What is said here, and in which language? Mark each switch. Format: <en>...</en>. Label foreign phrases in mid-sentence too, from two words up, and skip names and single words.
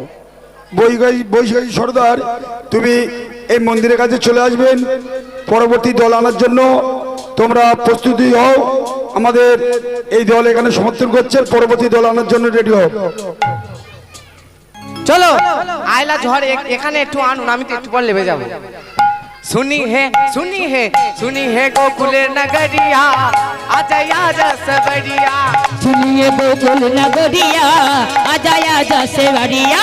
<bn>বৈশাখী সরদার তুমি এই মন্দিরের কাছে চলে আসবেন, পরবর্তী দল আনার জন্য তোমরা প্রস্তুতি হও। আমাদের এই দল এখানে সমর্থন করছে, পরবর্তী দল আনার জন্য রেডি হও। চলো আয়লা ঝড় এখানে একটু আনুন, আমি তো একটু পর লেবে যাবো।</bn> <hi>सुनी है सुनी है गोकुल नगरिया आजा आजा सबरिया। सुनिए गोकुल नगरिया आजा आजा सेवरिया।</hi>